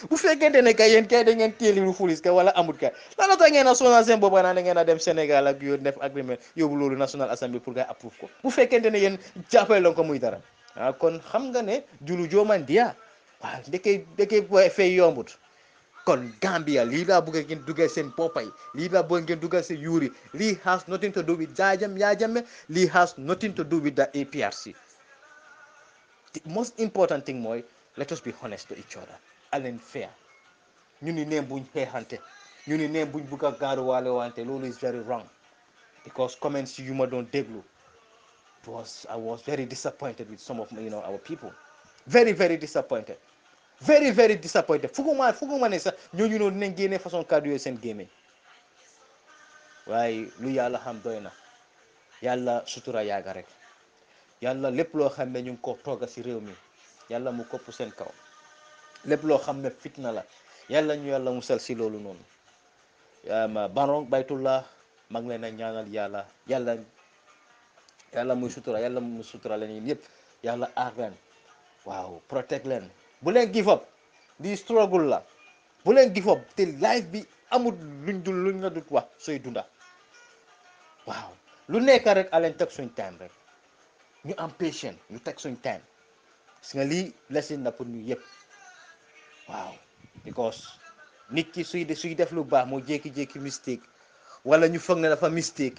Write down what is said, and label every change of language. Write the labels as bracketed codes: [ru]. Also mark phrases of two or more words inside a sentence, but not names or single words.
[wo] bu fekkente ne kay yéen kay da ngeen téeli lu fulis ka wala amut ka lan la tax ngeen a sonal seen bopp naa da ngeen a dem Sénégal ak yooyu def agreement yóbbu loolu National Assembly pour nga approuve ko bu fekkente ne yéen jàppale loon ko muy dara kon xam nga ne julu jooman diya waaw ndeke fay yombut kon Gambia lii laa bëgg ngeen dugal seen boppay lii laa bëgg ngeen dugal seen yuuri lii [en] has nothing to do with Yaya Jammeh [wo] lii [en] has nothing to do with the APRC. The most important thing mooy let us be honest to each other and fair [wo] ñu ni neen buñ xeexante ñu ni neen buñ bëgg a gaaruwaale wante loolu [en] is very wrong because comments [wo] yu ma doon déglu [en] I was very disappointed with some of our people very very disappointed. Very very disappointed [wo] fuguma ne sax ñooñu noonu dinañ génnee façon kàddu yooyu seen gémmiñ waaye lu yàlla xam doy na yàlla sutura yaaga rek yàlla lépp loo xam ne ñu ngi ko tooga si réew mi yàlla mu kopp seen kaw lépp loo xam ne fitna la yàlla ñu yàlla musal si loolu noonu Barrow Baytullah mag leen a ñaanal yàlla muy sutura yàlla mu sutura leen yëpp yàlla aar leen waaw protect leen bu leen give up di struggle la bu leen [en] give up [wo] te life bi amul luñ la dut wax sooy dunda waaw lu nekk rek aleen teg suñ time rek ñu am patient ñu teg suñ time gis nga lii lesson na pour ñu yëpp waaw because nit ki suy def lu baax moo jékki-jékki mistake wala ñu foog ne dafa mistake